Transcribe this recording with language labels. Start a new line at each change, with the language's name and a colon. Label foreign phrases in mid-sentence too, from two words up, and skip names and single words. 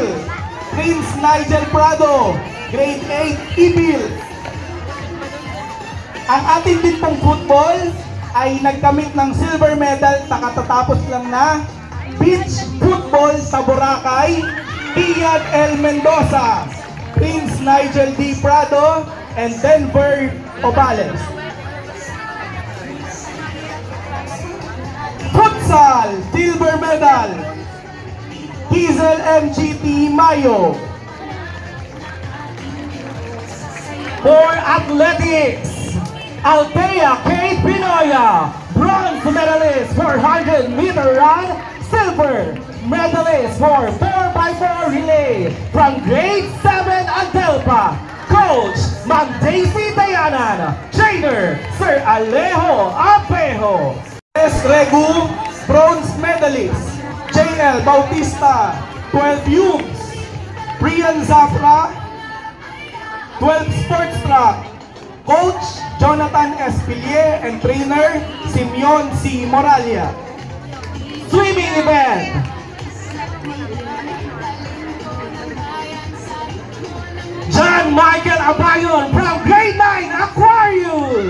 English: Prince Nigel Prado, Grade 8 EPIL.
Filipino: Ang ating din pong football ay nagkamit ng
English: silver medal
Filipino: na katatapos lang na
English: beach football
Filipino: sa Boracay.
English: Ian L. Mendoza, Prince Nigel D. Prado, and Denver Obales. Futsal, silver medal, Hazel MGT Mayo. For athletics, Althea Kate Pinoya, bronze medalist for 100-meter run, silver medalist for 4x4 relay from grade 7 Antelpa. Coach, Ma'am Daisy Dayanan. Trainer, Sir Alejo Apejo. S. Regu, bronze medalist. JL Bautista, 12 youths. Brian Zafra, 12 sports track. Coach, Jonathan Espilier, and trainer, Simeon C. Moralia. Swimming event. John Michael Abayon from grade 9 Aquarius.